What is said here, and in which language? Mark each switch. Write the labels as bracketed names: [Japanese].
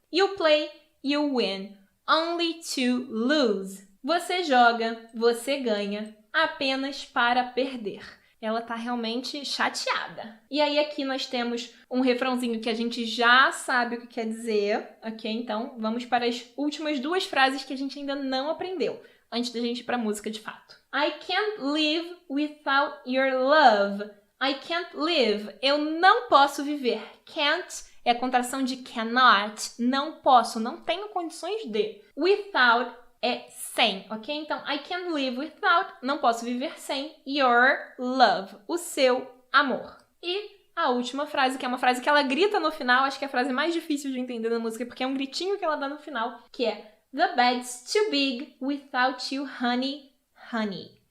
[English] You play, you win. Only to lose. [Portuguese] Você joga, você ganha, apenas para perder. ela tá realmente chateada. E aí aqui nós temos um refrãozinho que a gente já sabe o que quer dizer, ok? Então vamos para as últimas 2 frases que a gente ainda não aprendeu, antes da gente ir pra música de fato. [English] I can't live without your love. I can't live. [Portuguese] Eu não posso viver. Can't é a contração de cannot. Não posso, não tenho condições de. Without é sem, ok? Então, [English] I can't live without, [Portuguese] não posso viver sem [English] your love, [Portuguese] o seu amor. E a última frase, que é uma frase que ela grita no final, acho que é a frase mais difícil de entender na música, porque é um gritinho que ela dá no final, que é [English] The bed's too big without you, honey, honey.